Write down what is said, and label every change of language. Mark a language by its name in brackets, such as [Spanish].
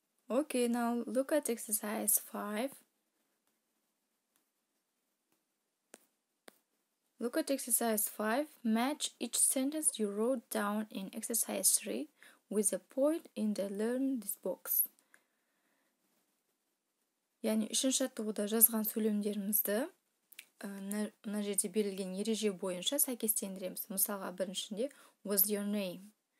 [English] Okay, now look at exercise 5. Look at exercise 5. Match each sentence you wrote down in exercise 3 with a point in the learn this box. [Kazakh] Яғни үшінші жаттығуда жазған сөйлемдерімізді мына жерде берілген ереже бойынша сәйкестендіреміз. Мысалға біріншінде [English] what's your name?